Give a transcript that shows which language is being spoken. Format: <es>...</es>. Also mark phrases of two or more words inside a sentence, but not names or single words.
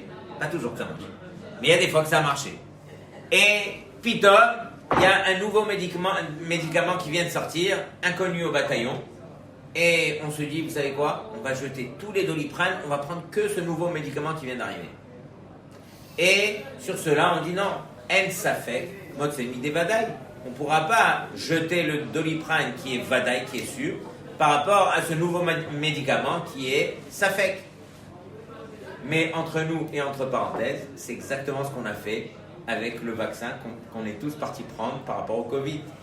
<fr>Pas toujours que ça marche, mais il y a des fois que ça a marché. Et Pitom, il y a un nouveau médicament qui vient de sortir, inconnu au bataillon, et on se dit, vous savez quoi, on va jeter tous les Doliprane, on va prendre que ce nouveau médicament qui vient d'arriver. Et sur cela, on dit non,</fr> <he>אין ספק, מוציא מידי ודאי.</he> <fr>On ne pourra pas jeter le Doliprane qui est vadaï, qui est sûr, par rapport à ce nouveau médicament qui est safek. Mais entre nous et entre parenthèses, c'est exactement ce qu'on a fait avec le vaccin qu'on est tous partis prendre par rapport au Covid.</fr>